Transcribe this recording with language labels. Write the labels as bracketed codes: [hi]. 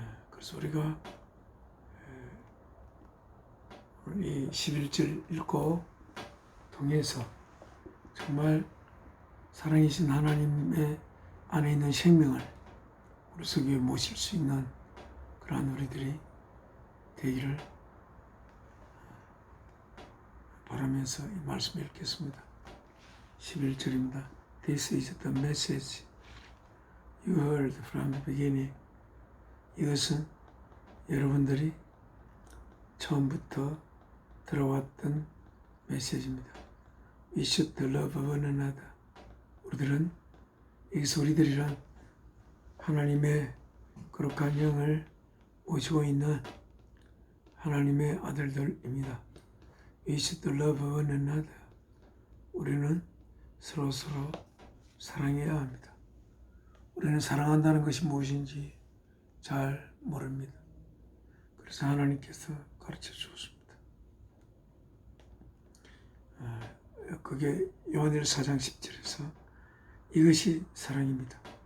[ko] 그래서 우리가 이 11절 읽고 통해서 정말 사랑이신 하나님의 안에 있는 생명을 우리 속에 모실 수 있는 그러한 우리들이 되기를 바라면서 이 말씀을 읽겠습니다. 11절입니다. [en] This is the message you heard from the beginning. [ko] 이것은 여러분들이 처음부터 들어왔던 메시지입니다. [en] We should love one another. [ko] 우리들이란 하나님의 거룩한 영을 모시고 있는 하나님의 아들들입니다. [en] We should love one another. [ko] 우리는 서로 사랑해야 합니다. 우리는 사랑한다는 것이 무엇인지 잘 모릅니다. 그래서 하나님께서 가르쳐 주었습니다. 그게 요한일서 4장 10절에서 이것이 사랑입니다.